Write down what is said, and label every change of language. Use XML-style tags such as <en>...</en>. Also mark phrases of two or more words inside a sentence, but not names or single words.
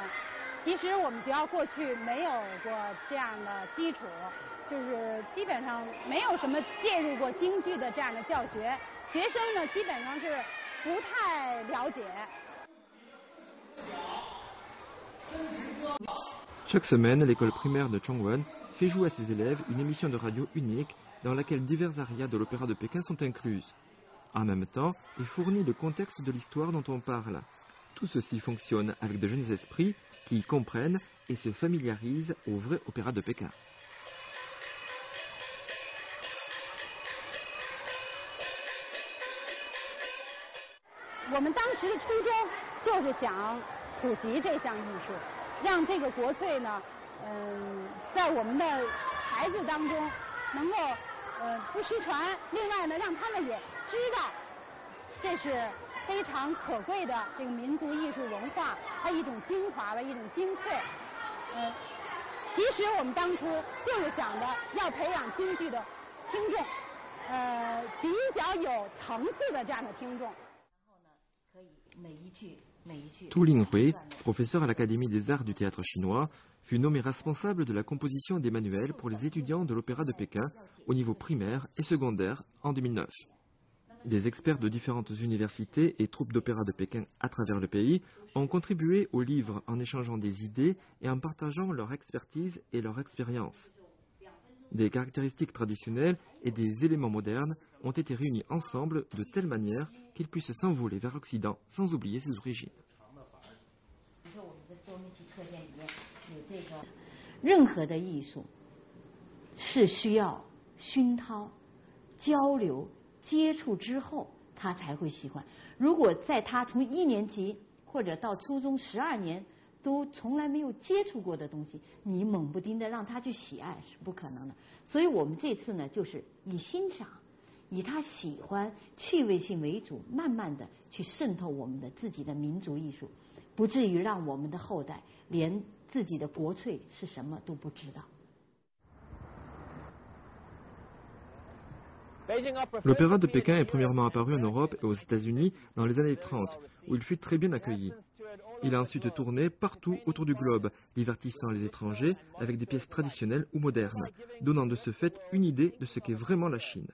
<zh>其实我们学校过去没有过这样的基础，就是基本上没有什么介入过京剧的这样的教学，学生呢基本上是不太了解。</zh> <fr>Chaque semaine, l'école primaire de Chongwon fait jouer à ses élèves une émission de radio unique dans laquelle divers arias de l'opéra de Pékin sont incluses. En même temps, il fournit le contexte de l'histoire dont on parle. Tout ceci fonctionne avec de jeunes esprits qui y comprennent et se familiarisent au vrai opéra de Pékin.</fr> <zh>我们当时的初衷就是想普及这项艺术，让这个国粹呢，在我们的孩子当中能够不失传。另外呢，让他们也知道，这是非常可贵的这个民族艺术文化，它一种精华的一种精粹。其实我们当初就是想着要培养京剧的听众，比较有层次的这样的听众。</zh> <fr>Tu Linghui, professeur à l'Académie des Arts du Théâtre chinois, fut nommé responsable de la composition des manuels pour les étudiants de l'Opéra de Pékin au niveau primaire et secondaire en 2009. Des experts de différentes universités et troupes d'opéra de Pékin à travers le pays ont contribué au livre en échangeant des idées et en partageant leur expertise et leur expérience. Des caractéristiques traditionnelles et des éléments modernes ont été réunis ensemble de telle manière qu'ils puissent s'envoler vers l'Occident sans oublier ses origines.</fr> <zh>任何的艺术是需要熏陶、交流、接触之后，他才会喜欢。如果在他从1年级或者到初中12年都从来没有接触过的东西，你猛不丁的让他去喜爱是不可能的。所以我们这次呢，就是以欣赏、以他喜欢、趣味性为主，慢慢的去渗透我们的自己的民族艺术，不至于让我们的后代连自己的国粹是什么都不知道。</zh> <fr>L'opéra de Pékin est premièrement apparu en Europe et aux États-Unis dans les années 30, où il fut très bien accueilli. Il a ensuite tourné partout autour du globe, divertissant les étrangers avec des pièces traditionnelles ou modernes, donnant de ce fait une idée de ce qu'est vraiment la Chine.</fr>